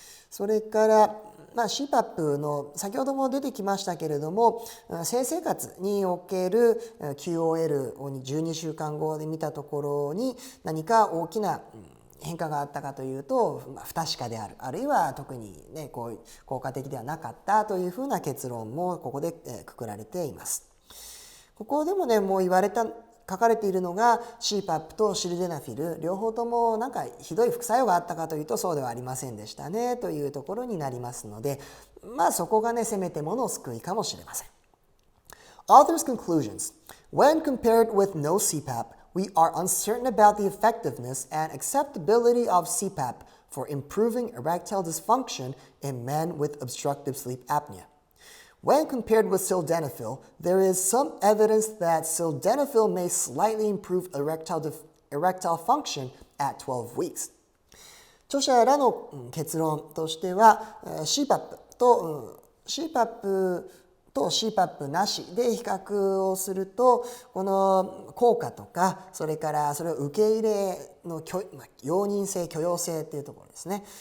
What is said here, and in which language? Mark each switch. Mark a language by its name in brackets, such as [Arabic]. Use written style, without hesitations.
[Japanese] それからCpap の先ほども出てきましたけれども、性生活における QOL を12週間後で見たところに何か大きな変化があったかというと、不確かである、あるいは特に、効果的ではなかったというふうな結論もここでくくられています。ここでももう書かれているのが Cpap とシルデナフィル両方ともなんかひどい副作用があったかというとそうではありませんでしたねというところになりますので、そこがせめてもの救いかもしれません。 [English] Author's conclusions. When compared with no Cpap, we are uncertain about the effectiveness and acceptability of Cpap for improving erectile dysfunction in men with obstructive sleep apnea. When compared with Sildenafil, there is some evidence that Sildenafil may slightly improve erectile function at 12 weeks. [Japanese] 著者らの結論としては Cpap と Cpap なしで比較をすると、この効果とか、それからそれを受け入れの容認性許容性っていうところですね。